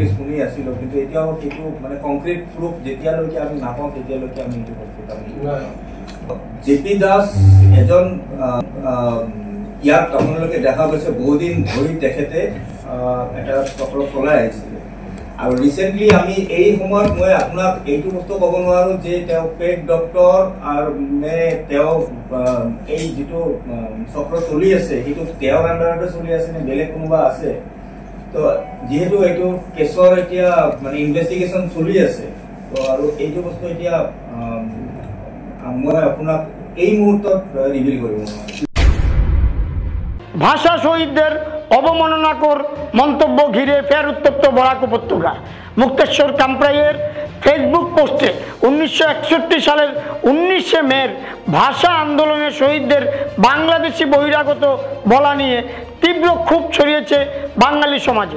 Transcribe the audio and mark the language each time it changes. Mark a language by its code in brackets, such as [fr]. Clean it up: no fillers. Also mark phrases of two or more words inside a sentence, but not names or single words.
[as] শুনি আছিলো, কিন্তু এতিয়াও সেইটো মানে [en] concrete proof [as] যেতিয়ালৈকে আমি নাপাওঁ তেতিয়ালৈকে আমি এইটো বস্তুত আমি জেপি দাস এজন ইয়াত আপোনালোকে দেখা গৈছে বহুদিন ধৰি তেখেতে এটা চক্ৰ চলাই আহিছিলে আৰু ৰিচেণ্টলি আমি এই সময়ত মই আপোনাক এইটো বস্তু ক'ব নোৱাৰো যে তেওঁ [en] fake doctor [as] আৰু নে তেওঁ এই যিটো চক্ৰ চলি আছে সেইটো তেওঁৰ আণ্ডাৰতে চলি আছে নে বেলেগ কোনোবা আছে। তো যিহেতু এইটো কেছৰ এতিয়া মানে ইনভেষ্টিগেশ্যন চলি আছে, তো আৰু এইটো বস্তু এতিয়া মই আপোনাক এই মুহূৰ্তত রিভিল করব। [bn] ভাষা শহীদদের অবমাননাকর মন্তব্য ঘিরে ফের উত্তপ্ত বরাক উপত্যকা। মুক্তেশ্বর কামপ্রাইয়ের ফেসবুক পোস্টে 1961 সালের 19 মের ভাষা আন্দোলনের শহীদদের বাংলাদেশি বহিরাগত বলা নিয়ে তীব্র ক্ষোভ ছড়িয়েছে বাঙালি সমাজে।